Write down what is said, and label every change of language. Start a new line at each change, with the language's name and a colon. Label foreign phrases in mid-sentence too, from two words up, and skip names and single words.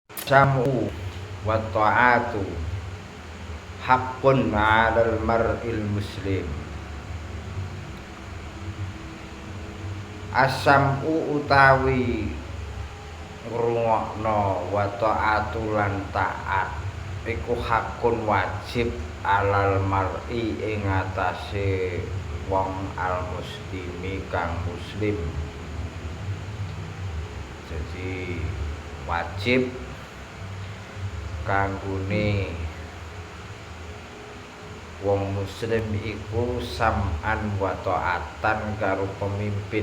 Arabic: السمع والطاعة حق على المرء المسلم.
Javanese: As-sam'u utawi ngrungokno
Arabic: والطاعة
Javanese: lan taat iku hakun wajib
Arabic: على المرء
Javanese: ing atase wong
Arabic: المسلم
Javanese: kang muslim. Jadi wajib kanggone wong muslim iku
Arabic: سمعا وطاعة
Javanese: karo pemimpin.